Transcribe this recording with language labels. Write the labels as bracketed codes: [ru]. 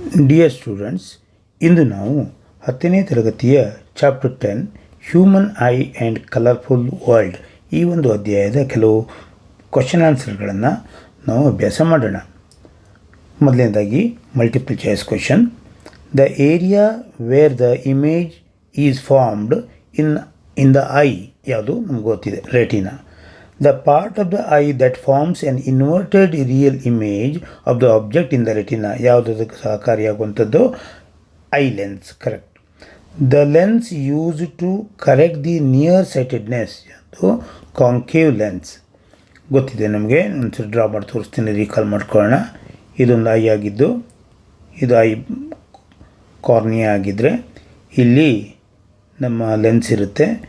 [kn] Dear students, ಇಂದು ನಾವು 10ನೇ ತರಗತಿಯ chapter 10 human I and colourful world ಈ ಒಂದು ಅಧ್ಯಾಯದ ಕೆಲವು ಕ್ವಶನ್ ಆನ್ಸರ್ಗಳನ್ನು ನಾವು ಅಭ್ಯಾಸ ಮಾಡೋಣ. ಮೊದಲನೇದಾಗಿ [en] Multiple choice question. The area where the image is formed in the eye [kn] ಯಾವುದು ನಮ್ಗೆ ಗೊತ್ತಿದೆ, [en] Retina. The part of the eye that forms an inverted real image of the object in the retina [kn] ಯಾವುದಕ್ಕೆ ಸಹಕಾರಿಯಾಗುವಂಥದ್ದು? [en] Eye lens. Correct. The lens use to correct the near sightedness ಅದು concave lens. [kn] ಗೊತ್ತಿದೆ ನಮಗೆ, ಒಂದ್ಸರಿ draw ಮಾಡಿ ತೋರಿಸ್ತೀನಿ, recall ಮಾಡ್ಕೊಳ್ಳೋಣ. ಇದೊಂದು I ಆಗಿದ್ದು, ಇದು ಐ ಕಾರ್ನಿಯಾ ಆಗಿದ್ದರೆ ಇಲ್ಲಿ ನಮ್ಮ ಲೆನ್ಸ್ ಇರುತ್ತೆ.